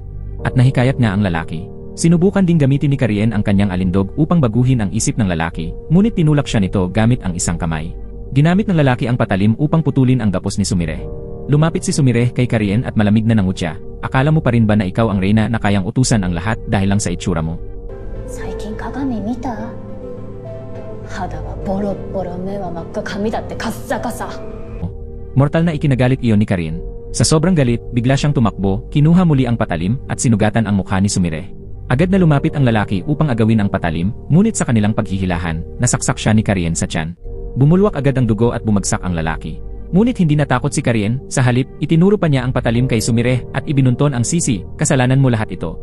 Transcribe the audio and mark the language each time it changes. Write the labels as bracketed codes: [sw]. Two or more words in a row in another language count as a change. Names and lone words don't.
[tl] At nahikayat nga ang lalaki. Sinubukan ding gamitin ni Karien ang kanyang alindog upang baguhin ang isip ng lalaki, ngunit tinulak siya nito gamit ang isang kamay. Ginamit ng lalaki ang patalim upang putulin ang gapos ni Sumire. Lumapit si Sumire kay Karien at malamig na nangutya, "Akala mo pa rin ba na ikaw ang reyna na kayang utusan ang lahat dahil lang sa itsura mo?" [ja] 最近鏡見た？肌はボロッボロ、目は真っ赤、髪だってカッサカサ。 [tl] Mortal na ikinagalit iyon ni Karien. Sa sobrang galit, bigla siyang tumakbo, kinuha muli ang patalim at sinugatan ang mukha ni Sumire. Agad na lumapit ang lalaki upang agawin ang patalim, ngunit sa kanilang paghihilahan, nasaksak siya ni Karien sa tiyan. Bumulwak agad ang dugo at bumagsak ang lalaki. Ngunit hindi natakot si Karien, sa halip, itinuro pa niya ang patalim kay Sumire at ibinunton ang sisi, "Kasalanan mo lahat ito."